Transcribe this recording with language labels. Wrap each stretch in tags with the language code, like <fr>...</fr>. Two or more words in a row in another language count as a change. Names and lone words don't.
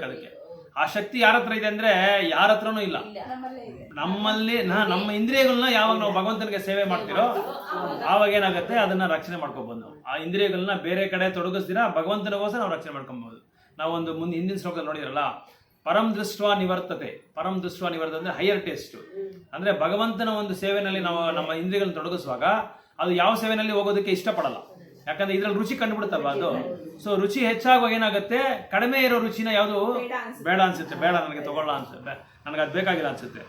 <kn>ಅದಕ್ಕೆ ಆ ಶಕ್ತಿ ಯಾರ ಹತ್ರ ಇದೆ ಅಂದ್ರೆ ಯಾರ ಹತ್ರನೂ ಇಲ್ಲ. ನಮ್ಮಲ್ಲಿ ನಮ್ಮ ಇಂದ್ರಿಯಗಳನ್ನ ಯಾವಾಗ ನಾವು ಭಗವಂತನಿಗೆ ಸೇವೆ ಮಾಡ್ತಿರೋ ಆವಾಗ ಏನಾಗುತ್ತೆ, ಅದನ್ನ ರಕ್ಷಣೆ ಮಾಡ್ಕೊಬಹುದು. ಆ ಇಂದ್ರಿಯಗಳನ್ನ ಬೇರೆ ಕಡೆ ತೊಡಗಿಸ್ದಿರಾ ಭಗವಂತನಿಗೋಸ್ಕರ ನಾವು ರಕ್ಷಣೆ ಮಾಡ್ಕೊಬಹುದು. ನಾವೊಂದು ಹಿಂದಿನ ಶ್ಲೋಕದಲ್ಲಿ ನೋಡಿದ್ರಲ್ಲ,</kn> <sa>ಪರಂ ದೃಷ್ಟ್ವಾ ನಿವರ್ತತೆ. ಪರಂ ದೃಷ್ಟ್ವಾ ನಿವರ್ತತೆ</sa> <kn>ಅಂದ್ರೆ</kn> <en>higher taste.</en> <kn>ಅಂದ್ರೆ ಭಗವಂತನ ಒಂದು ಸೇವೆನಲ್ಲಿ ನಾವು ನಮ್ಮ ಇಂದ್ರಿಯಗಳನ್ನ ತೊಡಗಿಸುವಾಗ ಅದು ಯಾವ ಸೇವೆನಲ್ಲಿ ಹೋಗೋದಕ್ಕೆ ಇಷ್ಟಪಡಲ್ಲ, ಯಾಕಂದ್ರೆ ಇದ್ರಲ್ಲಿ ರುಚಿ ಕಂಡುಬಿಡುತ್ತಲ್ವ ಅದು. ಸೊ ರುಚಿ ಹೆಚ್ಚಾಗುವಾಗ ಏನಾಗುತ್ತೆ, ಕಡಿಮೆ ಇರೋ ರುಚಿನ ಯಾವುದು ಬೇಡ ಅನ್ಸುತ್ತೆ, ಬೇಡ ನನಗೆ ತಗೊಳ್ಳ ಅನ್ಸುತ್ತೆ, ನನಗೆ ಅದು ಬೇಕಾಗಿಲ್ಲ ಅನ್ಸುತ್ತೆ.</kn>